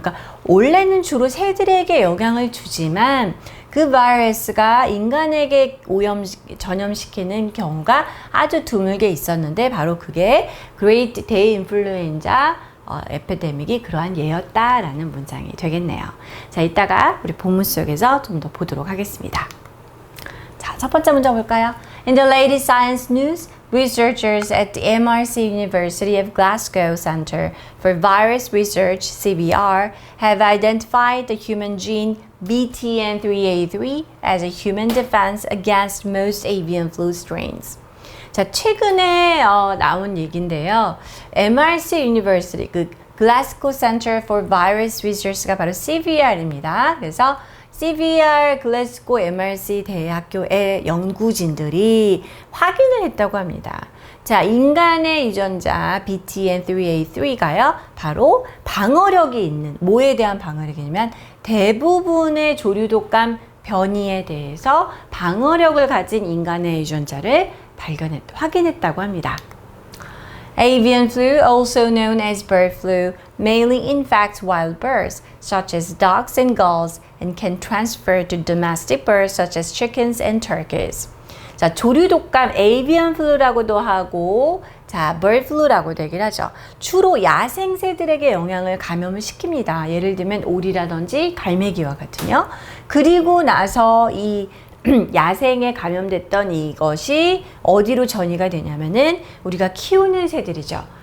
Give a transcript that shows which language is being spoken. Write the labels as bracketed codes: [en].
[ko] 그러니까 원래는 주로 새들에게 영향을 주지만 그 바이러스가 인간에게 전염시키는 경우가 아주 드물게 있었는데 바로 그게 Great Day Influenza 에피데믹이 그러한 예였다라는 문장이 되겠네요. 자, 이따가 우리 본문 속에서 좀 더 보도록 하겠습니다. 자, 첫 번째 문장 볼까요? [en] In the latest science news, researchers at the MRC University of Glasgow Centre for Virus Research, CVR, have identified the human gene BTN3A3 as a human defense against most avian flu strains. [ko] 자, 최근에 나온 얘기인데요. MRC University, 그 Glasgow Center for Virus Research가 바로 CVR입니다. 그래서 CVR 글래스고 MRC 대학교의 연구진들이 확인을 했다고 합니다. 자, 인간의 유전자 BTN3A3가요, 바로 방어력이 있는, 뭐에 대한 방어력이냐면 대부분의 조류독감 변이에 대해서 방어력을 가진 인간의 유전자를 확인했다고 합니다. [en] Avian flu, also known as bird flu, mainly infects wild birds, such as ducks and gulls, and can transfer to domestic birds, such as chickens and turkeys. [ko] 자, 조류독감, avian flu라고도 하고, 자, bird flu라고 되긴 하죠. 주로 야생새들에게 영향을 감염을 시킵니다. 예를 들면 오리라든지 갈매기와 같은요. 그리고 나서 이 야생에 감염됐던 이것이 어디로 전이가 되냐면은 우리가 키우는 새들이죠.